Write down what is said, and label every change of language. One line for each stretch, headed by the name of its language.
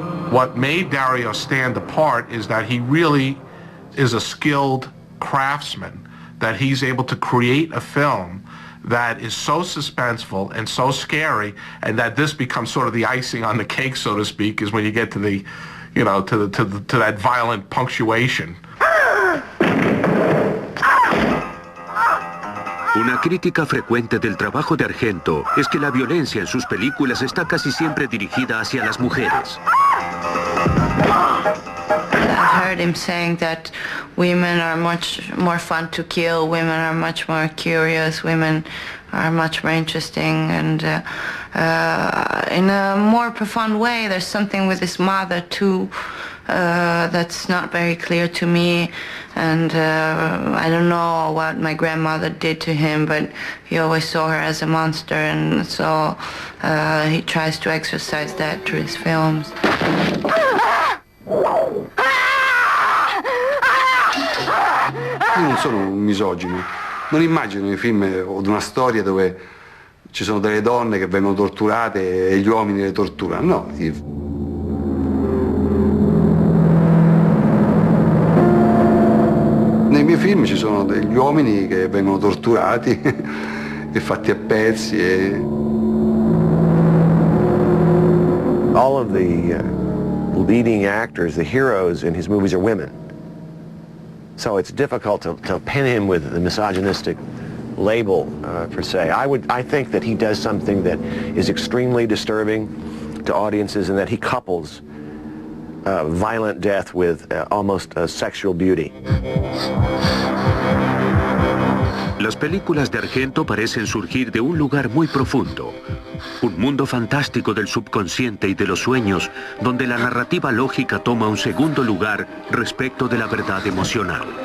English: What made Dario stand apart is that he really is a skilled craftsman, that he's able to create a film that is so suspenseful and so scary, and that this becomes sort of the icing on the cake, so to speak, is when you get to the, you know, to that violent punctuation.
Spanish: Una crítica frecuente del trabajo de Argento es que la violencia en sus películas está casi siempre dirigida hacia las mujeres.
English: I heard him saying that women are much more fun to kill, women are much more curious, women are much more interesting, and in a more profound way there's something with his mother too that's not very clear to me, and I don't know what my grandmother did to him, but he always saw her as a monster, and so he tries to exercise that through his films.
Italian: Io non sono un misogino, non immagino i film o di una storia dove ci sono delle donne che vengono torturate e gli uomini le torturano, no. Nei miei film ci sono degli uomini che vengono torturati e fatti a pezzi
English: All of the leading actors, the heroes in his movies are women. So it's difficult to pin him with the misogynistic label, per se. I think that he does something that is extremely disturbing to audiences, and that he couples violent death with almost sexual beauty.
Spanish: Las películas de Argento parecen surgir de un lugar muy profundo, un mundo fantástico del subconsciente y de los sueños, donde la narrativa lógica toma un segundo lugar respecto de la verdad emocional.